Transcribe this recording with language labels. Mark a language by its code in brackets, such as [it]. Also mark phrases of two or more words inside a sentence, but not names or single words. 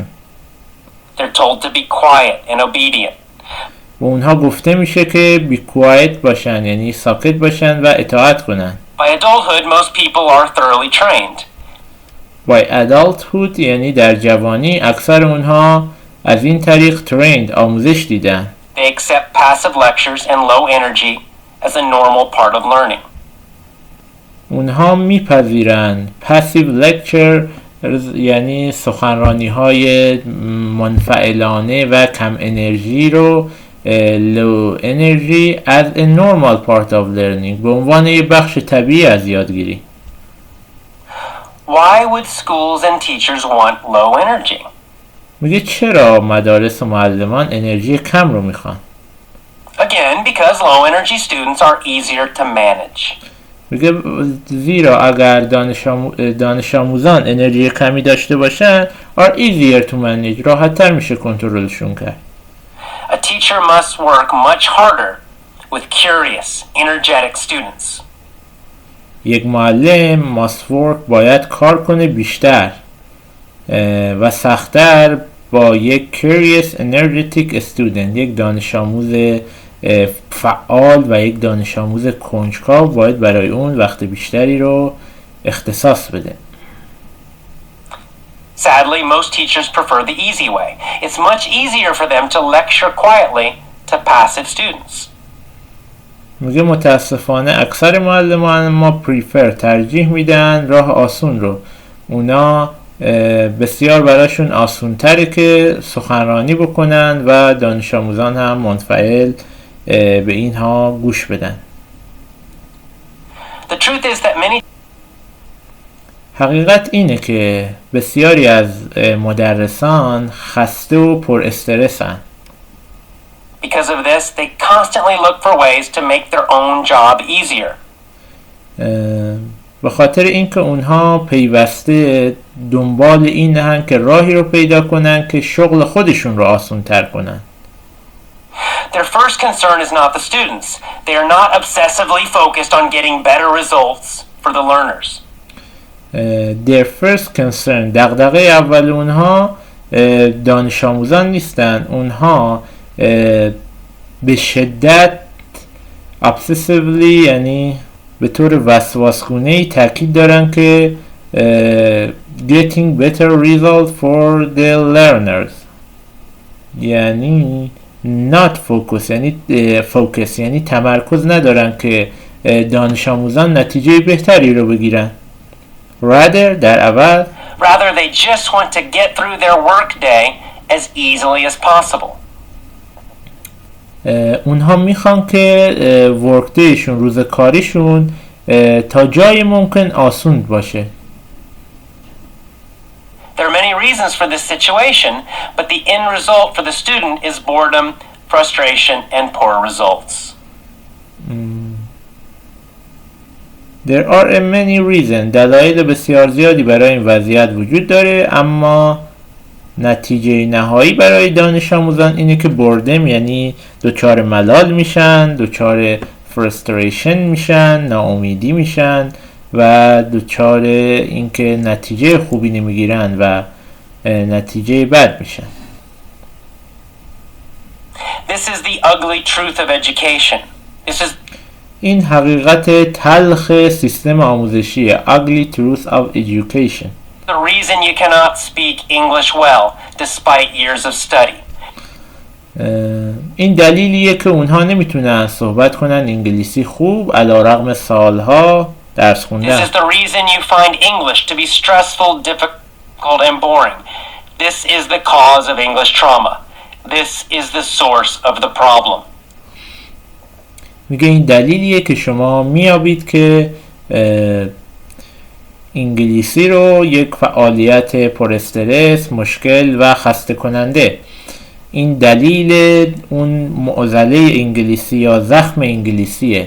[en] They're told to be quiet and obedient. [fa] و اونها گفته میشه که [en] be quiet [fa] باشن یعنی ساکت باشن و اطاعت کنن. [en] By adulthood, most people are thoroughly trained. By adulthood [fa] یعنی در جوانی اکثر اونها از این طریق trained آموزش دیدن. [en] They accept passive lectures and low energy as a normal part of learning. [fa] اونها میپذیرن [en] passive lecture [fa] یعنی سخنرانی های منفعلانه و کم انرژی رو [en] low energy as a normal part of learning [fa] به عنوان یک بخش طبیعی از یادگیری. [en] Why would schools and teachers want low energy? [fa] میگه چرا مدارس و معلمان انرژی کم رو میخوان؟ [en] Again, because low energy students are easier to manage. [fa] میگه زیرا اگر دانش آموزان انرژی کمی داشته باشن [en] are easier to manage [fa] راحت تر میشه کنترلشون کرد. [en] A teacher must work much harder with curious, energetic students. [fa] یک معلم [en] must work [fa] باید کار کنه بیشتر و سخت‌تر با یک [en] curious, energetic student [fa] یک دانش آموز فعال و یک دانش آموز کنجکاو باید برای اون وقت بیشتری رو اختصاص بده. [en] Sadly, most teachers prefer the easy way. It's much easier for them to lecture quietly to passive students. [fa] میگه متاسفانه اکثر معلمان ما ترجیح میدن راه آسون رو. اونا بسیار براشون آسون تره که سخنرانی بکنن و دانش آموزان هم منفعل به اینها گوش بدن. [en] The truth is that many [fa] حقیقت اینه که بسیاری از مدرسان خسته و پر استرسن. [en] Because of this, they constantly look for ways to make their own job easier. [fa] به خاطر اینکه اونها پیوسته دنبال اینن که راهی رو پیدا کنن که شغل خودشون رو آسان تر کنن. [en] Their first concern is not the students. They are not obsessively focused on getting better results for the learners. Their first concern [fa] دغدغه اول اونها دانش آموزان نیستن. اونها به شدت obsessively یعنی به طور وسواسگونه‌ای تاکید دارن که [en] getting better result for the learners [fa] یعنی [en] not focus [fa] یعنی تمرکز ندارن که دانش آموزان نتیجه بهتری رو بگیرن. rather در عوض [en] Rather, they just want to get through their work day as easily as possible. [fa] اونها میخوان که [en] work day [fa] روز کاریشون تا جای ممکن آسون باشه. [en] There are many reasons for this situation, but the end result for the student is boredom, frustration, and poor results. There are many reasons. [fa] دلایل بسیار زیادی برای این وضعیت وجود داره، اما نتیجه نهایی برای دانش آموزان اینه که بردم یعنی دچار ملال میشن، دچار فرستریشن میشن، ناامیدی میشن و دچار اینکه نتیجه خوبی نمیگیرن و نتیجه بد میشن. [en] This is the ugly truth of education. [fa] این حقیقت تلخ سیستم آموزشی [en] ugly truth of education. The reason you cannot speak English well despite years of study. [fa] این دلیلیه که اونها نمیتونن صحبت کنن انگلیسی خوب علیرغم سالها درس خوندن. [en] This is the reason you find English to be stressful, difficult and boring. This is the cause of English trauma. This is the source of the problem. [fa] میگه این دلیلیه که شما میابید که انگلیسی رو یک فعالیت پر استرس، مشکل و خسته کننده. این دلیل اون معضله انگلیسی یا زخم انگلیسیه.